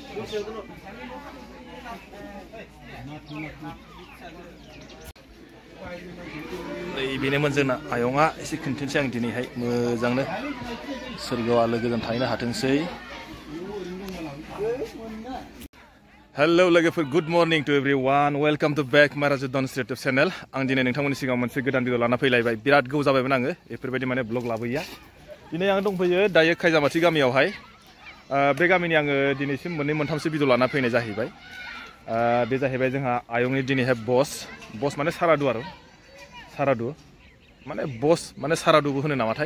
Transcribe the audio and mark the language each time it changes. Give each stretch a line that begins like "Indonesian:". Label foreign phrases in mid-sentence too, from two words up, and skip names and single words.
Bodo: बेनोमोन जोंना आयंआ एसे खोन्थानोसै आं दिनैहाय मोजांनो सोरगोआव आलो गोजोन थाहैनो हाथोंसै।
English: hello लोगोफोर, good morning to everyone, welcome to back my Rajudan Street channel।
Bodo: आं दिनै नोंथांमोननि सिगाङाव मोनसे गोदान भिडिअ लाना फैलायबाय। बिराद गोबाव जाबायमोन आङो बेफोरबायदि माने ब्लग लाबोयैया। दिनै आं दंफैयो दायो खायजामाथि गामियावहाय। बे गामिनि आङो दिनैसिम मोननै मोनथामसो भिडिअ लाना फैनाय जाहैबाय। बे जाहैबाय जोंहा आयंनि दिनैहाय बस माने सारादु आरो सारादु माने बस माने सारादुबो होनो नामाथाय।